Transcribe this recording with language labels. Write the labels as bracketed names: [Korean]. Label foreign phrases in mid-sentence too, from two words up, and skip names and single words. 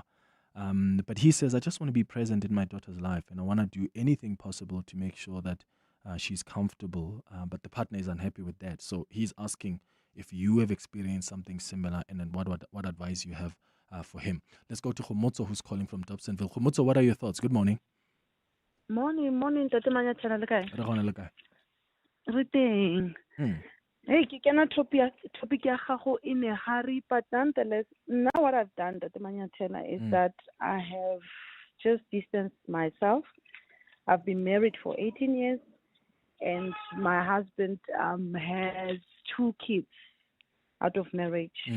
[English] But he says, I just want to be present in my daughter's life and I want to do anything possible to make sure that she's comfortable. But the partner is unhappy with that. So he's asking if you have experienced something similar and then what advice you have for him. Let's go to Khomotso, who's calling from Dobsonville. Khomotso, what are your thoughts? Good morning. Morning, [Tswana] Tate Manyathela le kae? Re gona le kae? Re teng. [English] Hey, [Tswana] ke kena topic ya gago [English] in a hurry, but nonetheless, now what I've done, Tate Manyathela, is that I have just distanced myself. I've been married for 18 years, and my husband has 2 kids out of marriage.